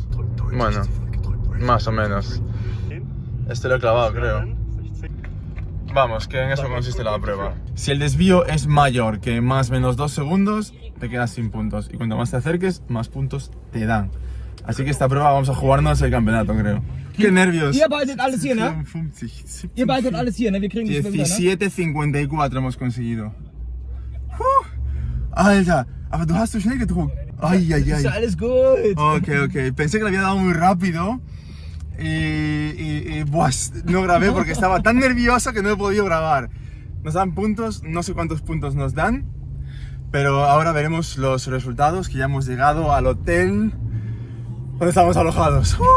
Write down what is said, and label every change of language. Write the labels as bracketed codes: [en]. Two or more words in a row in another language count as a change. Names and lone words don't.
[es] Bueno, más o menos. Este lo he clavado, creo. Vamos, que en eso consiste la prueba. Si el desvío es mayor que más o menos 2 segundos, te quedas sin puntos. Y cuanto más te acerques, más puntos te dan. Así que esta prueba vamos a jugarnos el campeonato, creo. ¡Qué nervios! [de] Ihr behaltet alles hier, ne? 55, Ihr behaltet alles hier, ne? Wir kriegen die Schwimmer, ne? [es] 17,54 hemos conseguido. [de] Alter, aber du hast so schnell gedruckt. [es] Ay, ay, [de] Ist ja [es] ay. [de] alles gut. [es] Ok. Pensé que lo había dado muy rápido. Buah, no grabé porque estaba tan nervioso que no he podido grabar. Nos dan puntos, no sé cuántos puntos nos dan, pero ahora veremos los resultados, que ya hemos llegado al hotel donde estamos alojados.